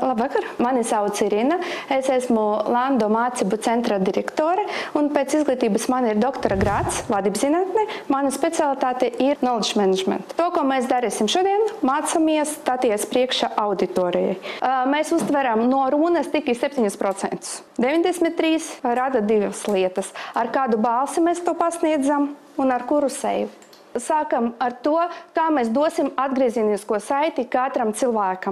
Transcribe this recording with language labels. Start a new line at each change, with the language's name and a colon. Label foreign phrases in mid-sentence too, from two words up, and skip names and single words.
Latvian: Labvakar, mani sauc Irina, es esmu Lando mācību centra direktore un pēc izglītības man ir doktora grāds vadības zinātnē. Mana specialitāte ir
English: knowledge management.
Latvian: To, ko mēs darīsim šodien, mācāmies stāties priekšā auditorijai. Mēs uztveram no runas tikai 7%. 93% rada divas lietas. Ar kādu balsi mēs to pasniedzam un ar kuru seju. Sākam ar to, kā mēs dosim atgriezenisko saiti katram cilvēkam.